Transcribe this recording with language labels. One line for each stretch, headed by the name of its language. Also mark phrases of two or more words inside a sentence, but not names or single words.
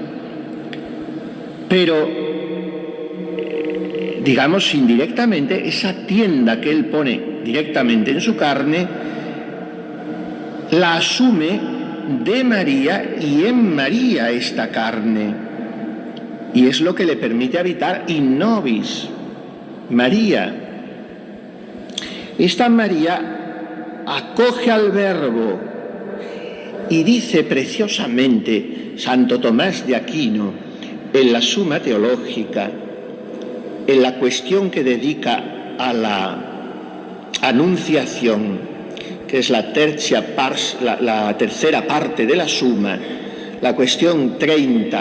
Spanish: Pero, digamos indirectamente, esa tienda que él pone directamente en su carne, la asume de María y en María esta carne. Y es lo que le permite habitar
Latin: in nobis,
Spanish: María. Esta María acoge al Verbo y dice preciosamente Santo Tomás de Aquino en la Suma Teológica, en la cuestión que dedica a la Anunciación, que es la tercera parte de la Suma, la cuestión 30.